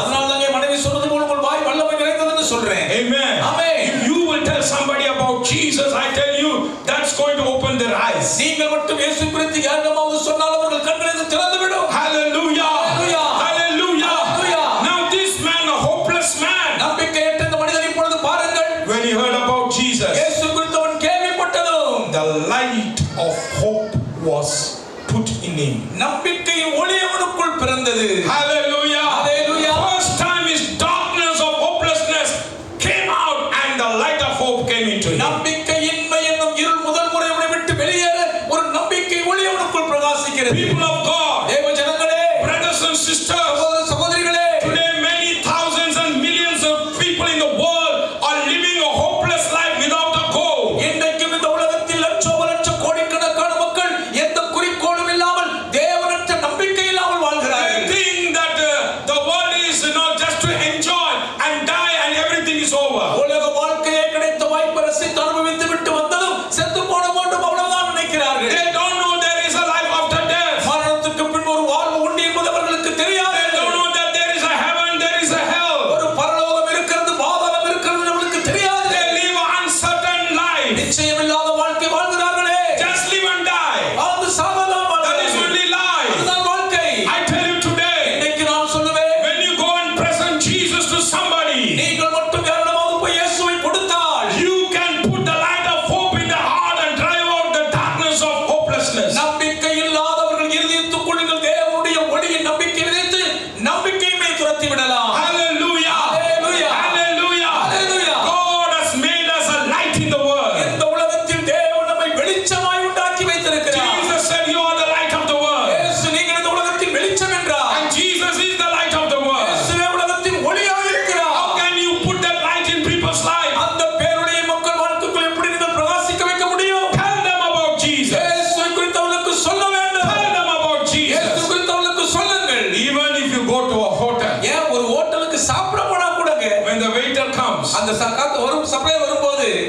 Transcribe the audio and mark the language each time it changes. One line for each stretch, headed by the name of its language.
Tamil: அதனால தான் என் மனைவி சொன்னது போல உங்கள் வாய் வல்லமை நிறைந்ததுன்னு சொல்றேன்.
English: Amen. Amen. If you will tell somebody about Jesus, I tell you, that's going to open their eyes.
Tamil: நீங்கள் மட்டும் இயேசு குறித்து யாரிடமாவது சொன்னால் அவர்கள் கண்களை திறந்துவிடும்.
English: Hallelujah. Hallelujah. Hallelujah. Hallelujah. Now this man, a hopeless man,
Tamil: நம்பிக்கையற்ற இந்த மனிதன் இப்பொழுது பாருங்கள்,
English: when he heard about Jesus,
Tamil: இயேசு குறித்து அவன் கேள்விப்பட்டதும்
English: the light of hope was put in him.
Tamil: நம்பிக்கையின் ஒளி அவனுக்குள் பிறந்தது.
English: Hallelujah. Hallelujah. First time his darkness of hopelessness came out and the light of hope came into him.
Tamil: நம்பிக்கையின்மை என்னும் இருள் முதல் முறை அவனை விட்டு வெளியேற ஒரு நம்பிக்கை ஒளி அவனுக்குள் பிரகாசிக்கிறது.
English: People of God,
Tamil: தேவ ஜனங்களே,
English: brothers and sisters,
Tamil: சகோதர சகோதரிகளே,
English: today many thousands and millions of people in the world are living a hopeless life without a goal.
Tamil: இன்றைக்கும் இந்த உலகத்தில் லட்ச கோடிக்கணக்கான மக்கள் எந்த குறிக்கோளும் இல்லாமல் தேவனற்ற நம்பிக்கை இல்லாமல்
English: They
Tamil: வாழ்கிறார்கள்.
English: think that the world is just to enjoy and die and everything is over.
Tamil: உலக வாழ்க்கையை கிடைத்த வாய்ப்பை ரசித்து அனுபவித்து விட்டு வந்ததும் செத்து போன வேண்டும் அவ்வளவுதான் நினைக்கிறார்கள்.
English: They don't know there is a life after death.
Tamil: மரணத்துக்கு பின் ஒரு வாழ்வு உண்டு என்பது அவர்களுக்கு தெரியாது.
English: They don't know that there is a heaven, there is a hell.
Tamil: ஒரு பரலோகம் இருக்கிறது, பாதாளம் இருக்கிறது அவர்களுக்கு தெரியாது.
English: They live an uncertain life.
Tamil: நிச்சயமில்லாத வாழ்க்கை வாழ்கிறார்களே.
English: Just live and die.
Tamil: வாழ்ந்து சாவதான்
English: That is
Tamil: வாழ்கிறார்கள்.
English: only life.
Tamil: அதுதான் வாழ்க்கை.
English: I tell you today,
Tamil: இன்னைக்கு நான் சொல்லுவேன்,
English: when you go and present Jesus to somebody,
Tamil: நீங்கள் மட்டும் யாரிடமாவது போய் இயேசுவை கொடுத்தால்
English: you can put the light of hope in their heart and drive out the darkness of hopelessness.
Tamil: நம்பிக்கை இல்லாதவர்கள் இருதயத்துக்குள் நீங்கள் தேவனுடைய ஒளியின் நம்பிக்கை விதைத்து நம்பிக்கையின்மை துரத்தி விடலாம்.
English: Hallelujah. Hallelujah. Hallelujah. Hallelujah. God has made us a light in the world.
Tamil: இந்த உலகத்தில் தேவன் நம்மை வெளிச்சமாய் உண்டாக்கி வைத்திருக்கிறார்.
English: Jesus said, you are the light of the world.
Tamil: இயேசு நீங்கள் இந்த உலகத்தின் வெளிச்சம் என்றார்.
English: And Jesus is the light of the world.
Tamil: இயேசுவே உலகத்தின் ஒளியாக இருக்கிறார்.
English: How can you put that light in people's life?
Tamil: அந்த பேருடைய மக்கள் வாழ்க்கைக்குள் எப்படி நீங்கள் பிரகாசிக்க வைக்க முடியும்?
English: Tell them about Jesus.
Tamil: இயேசுவை குறித்து அவர்களுக்கு சொல்ல வேண்டும்.
English: Tell them about
Tamil: இயேசு
English: Jesus.
Tamil: குறித்து அவர்களுக்கு சொல்லுங்கள்.
English: Even if you go to a hotel,
Tamil: ஏன் ஒரு ஹோட்டலுக்கு சாப்பிட போனா கூடங்க,
English: when the waiter comes,
Tamil: அந்த வரும் சப்ளை வரும்போது